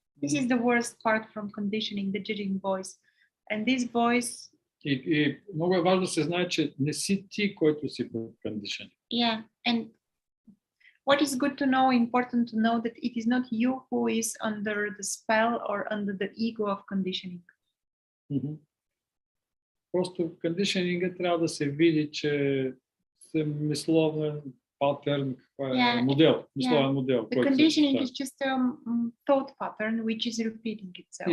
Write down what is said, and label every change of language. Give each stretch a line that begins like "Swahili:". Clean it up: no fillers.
English: This is the worst part from conditioning, the judging voice. And this voice.
Bulgarian: И много е важно да се знае, че не си ти, който си под conditioning.
English: Yeah, and what is good to know, important to know, that it is not you who is under the spell or under the ego of conditioning.
Bulgarian: Просто conditioning трябва да се види, че се мисловен патърн, модел, мисловен модел.
English: The conditioning is just a thought pattern which is repeating itself.